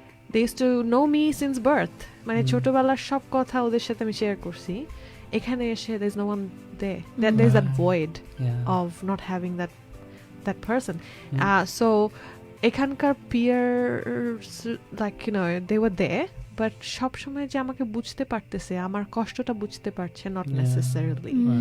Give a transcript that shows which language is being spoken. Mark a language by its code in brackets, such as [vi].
[en] They used to know me since birth. [bn] মানে ছোটবেলার সব কথা ওদের সাথে আমি শেয়ার করছি. এখানে এসে [en] there's no one there. There's that void of not having that person. So এখানকার peers, like, you know, they were there, but [bn] সব সময় যে আমাকে বুঝতে পারতেছে, আমার কষ্টটা বুঝতে পারছে, [en] not necessarily.